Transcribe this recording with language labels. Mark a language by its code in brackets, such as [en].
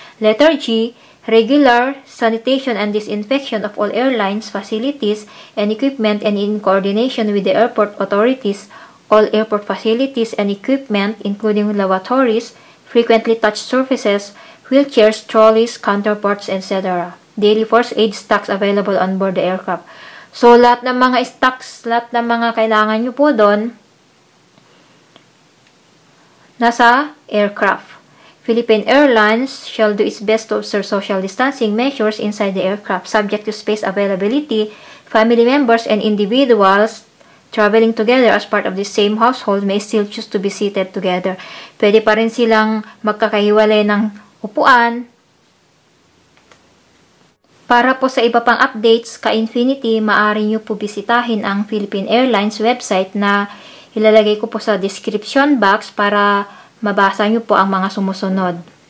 [en] Letter G, regular sanitation and disinfection of all airlines, facilities, and equipment and in coordination with the airport authorities, all airport facilities and equipment including lavatories, frequently touched surfaces, wheelchairs, trolleys, counterports, etc. Daily first aid stocks available on board the aircraft. [tl] So, lahat ng mga stocks, lahat ng mga kailangan nyo po doon, nasa aircraft. [en] Philippine Airlines shall do its best to observe social distancing measures inside the aircraft, subject to space availability. Family members and individuals traveling together as part of the same household may still choose to be seated together. [tl] Pwede pa rin silang magkakahiwalay ng upuan. Para po sa iba pang updates, ka-Infinity, maaari nyo po bisitahin ang Philippine Airlines website na ilalagay ko po sa description box para mabasa nyo po ang mga sumusunod.